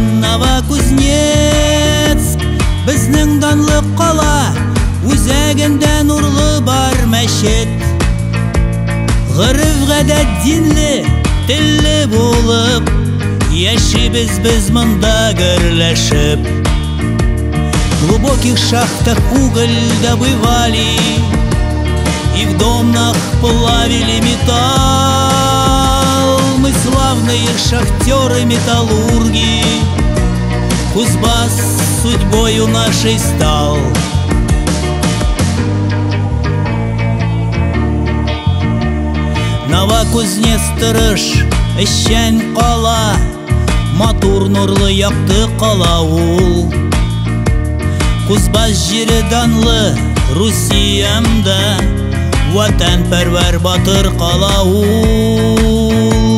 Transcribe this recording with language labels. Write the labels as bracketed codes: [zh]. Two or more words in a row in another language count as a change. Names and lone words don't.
[tt] Новокузнецк безнең данлы кала, үзәгендә нурлы бар мәчет. Гырыф гадәт динле, телле булып, яшибез без монда гөрләшеп. [ru] В глубоких шахтах уголь добывали и в домнах плавили металл. Мы славные шахтеры-металлурги, Кузбасс судьбою нашей стал. [tt] Новокузнецк тырыш, эшчән кала, матур нурлы якты кала ул. Кузбасс җире данлы Русиямда, ватанпәрвәр батыр кала ул.